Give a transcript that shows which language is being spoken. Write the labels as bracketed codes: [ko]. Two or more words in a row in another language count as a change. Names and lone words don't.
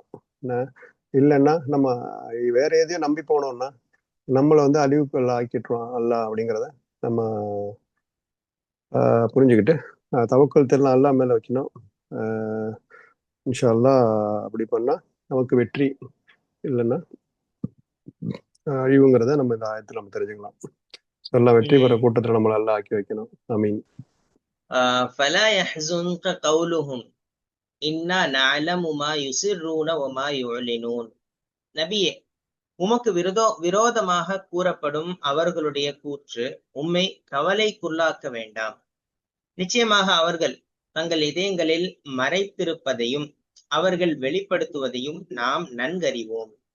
[ta] இல்லைன்னா நம்ம வேற எதையும் நம்பி போனோம்னா நம்மளை அழிவுக்குள்ள ஆக்கிட்டுருவான் அல்லாஹ் அப்படிங்கிறத நம்ம புரிஞ்சுக்கிட்டு தவக்கல் தெரியல அல்லாஹ் மேல வைக்கணும். [ar] إن شاء الله [ta] அப்படி பண்ணா நமக்கு வெற்றி, இல்லைன்னா அழிவுங்கிறத நம்ம இந்த ஆயத்துல நம்ம தெரிஞ்சுக்கலாம். எல்லாம் வெற்றி பெற கூட்டத்துல நம்மள எல்லாம் ஆக்கி வைக்கணும். ஆமீன். [ar] فلا يحزنك قولهم إنا نعلم ما يسرون وما يعلنون. [ta] நபியே, உமக்கு விரோதமாக கூறப்படும் அவர்களுடைய கூற்று உம்மை கவலைக்குள்ளாக்க வேண்டாம். நிச்சயமாக அவர்கள் தங்கள் இதயங்களில் மறைத்திருப்பதையும் அவர்கள் வெளிப்படுத்துவதையும் நாம் நன்கறிவோம்.